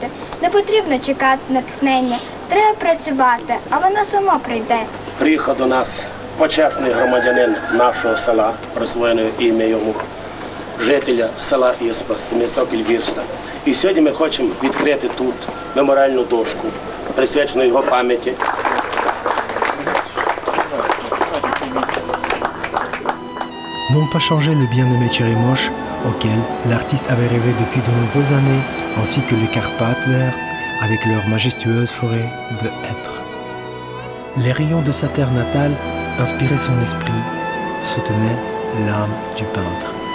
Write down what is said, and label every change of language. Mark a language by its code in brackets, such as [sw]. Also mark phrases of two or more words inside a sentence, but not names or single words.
[uk] Не потрібно чекати натхнення, треба працювати, а воно само прийде. Приїхав до нас почесний громадянин нашого села, присвоєне ім'я йому, жителя села Іспас, Тhémistocle Virsta. І сьогодні ми хочемо відкрити тут меморіальну дошку, присвячену його пам'яті. [fr] N'ont pas changé le bien-aimé Tcherimoche, auquel l'artiste avait rêvé depuis de nombreuses années, ainsi que les Carpates vertes, avec leur majestueuse forêt de hêtres. Les rayons de sa terre natale inspiraient son esprit, soutenaient l'âme du peintre.